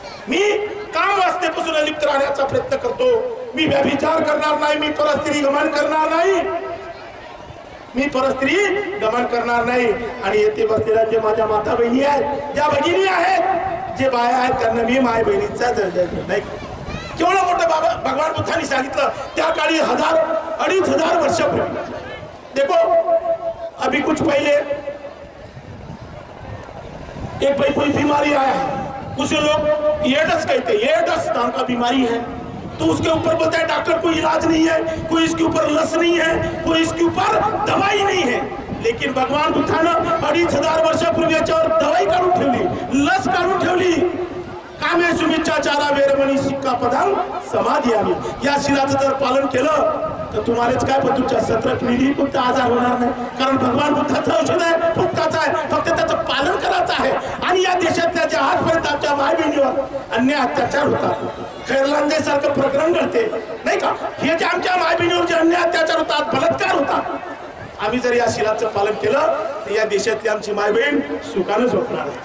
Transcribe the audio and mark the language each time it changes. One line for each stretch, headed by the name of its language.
Marathi: मी काम वासनेपासून अलिप्त राहण्याचा प्रयत्न करतो, मी व्यभिचार करणार नाही, मी परस्त्री गमन करणार नाही, मी परस्त्री गमन करणार नाही। आणि येथे बसलेल्या जे माझ्या माता बहिणी आहेत, ज्या भगिनी आहेत, जे बाया आहेत, त्यांना मी माय बहिणीचा दर्जा देत नाही। केवढं मोठं भगवान बुद्धांनी सांगितलं त्या काळी 1000-2500 वर्षापूर्वी।
Hindi: देखो अभी कुछ पहले एक भाई कोई बीमारी आया है, उसे लोग एड्स कहते हैं, एड्स नाम का बीमारी है, तो उसके ऊपर बोलते हैं डॉक्टर कोई इलाज नहीं है, कोई इसके ऊपर लस नहीं है, कोई इसके ऊपर दवाई नहीं है।
Marathi: लेकिन भगवान बुद्धानं 2500 वर्षापूर्वी याच्यावर दवाई काढून ठेवली, लस काढून ठेवली।
Pali: कामे सुमिच्छा ब्रह्मचारा वेरमणी सिक्कापदं समाधियामी.
Marathi: या शिलाचं जर पालन केलं तर तुम्हालाच काय, पण तुमच्या 17 पिढी तुमचा आजार होणार नाही. कारण भगवान बुद्धाचं औषध आहे, फुटकाचं आहे, फक्त त्याचं पालन करायचं आहे. आणि या देशातल्या ज्या आजपर्यंत आमच्या माय बहिणीवर अन्याय अत्याचार होतात, खैरलांदेसारखं प्रकरण घडते नाही का, हे जे आमच्या माय बहिणीवर जे अन्याय अत्याचार होतात, बलात्कार होतात, आम्ही जर या शिलाचं पालन केलं तर या देशातली आमची माय बहीण सुखानं झोपणार.